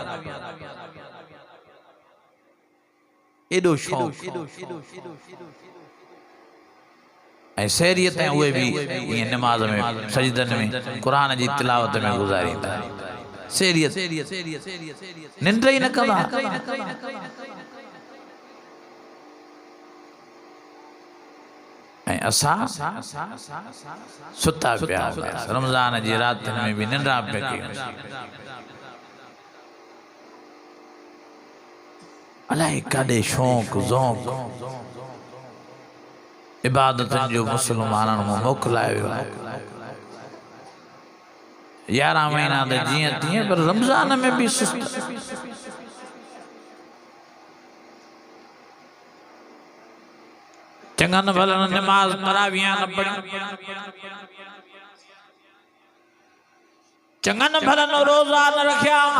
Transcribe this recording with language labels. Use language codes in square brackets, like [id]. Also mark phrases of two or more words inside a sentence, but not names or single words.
[sd] एॾो शौक़ ऐं सहरियत ऐं उहे बि ईअं नमाज़ में सजदनि में क़ुरान जी तिलावत में गुज़ारींदा सहरियत निंड ई न कंदा ऐं असां सुता पिया रमज़ान जी रातिनि में बि निंड्रा पिया कयूं अलाए काॾे शौक़ ज़ौक़ इबादतन जो मुसलमानन में मोकलायो 11 महीना दे जिए तिए पर रमजान में भी सुस्त चंगन भलन नमाज तरावियां न पढ़ी चंगन भलन रोजा न रखिया